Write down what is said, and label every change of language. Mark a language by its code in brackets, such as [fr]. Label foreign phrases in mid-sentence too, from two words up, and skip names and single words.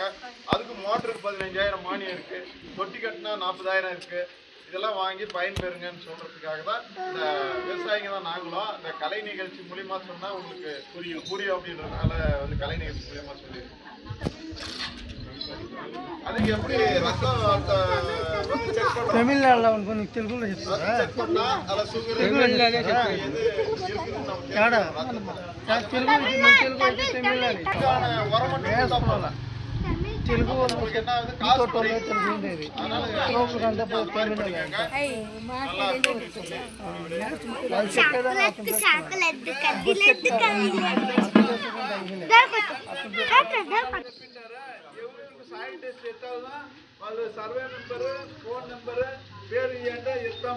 [ta] அதுக்கு மோட்டருக்கு 15,000 மானியம் இருக்கு. தொட்டி கட்டினா 40,000 இருக்கு. இதெல்லாம் வாங்கி பயன்பெறுங்கன்னு சொல்றதுக்காக தான் இந்த விவசாயிங்க தான் நாங்களும் இந்த கலை நிகழ்ச்சி மூலியமா சொன்னா உங்களுக்கு புரியும் அப்படின்றதுனால வந்து கலை நிகழ்ச்சி மூலியமா சொல்லியிருக்கோம். அதுக்கு எப்படி ரத்தம் [te] తమిళనాడులో అనుకుని తెలుగులో చెప్తారా? తెలుగు [en] soil test [te] ఎత్తావుదా వాళ్ళు సర్వే నెంబరు, ఫోన్ నెంబరు, పేరు ఇవ్వండి, ఇస్తాము.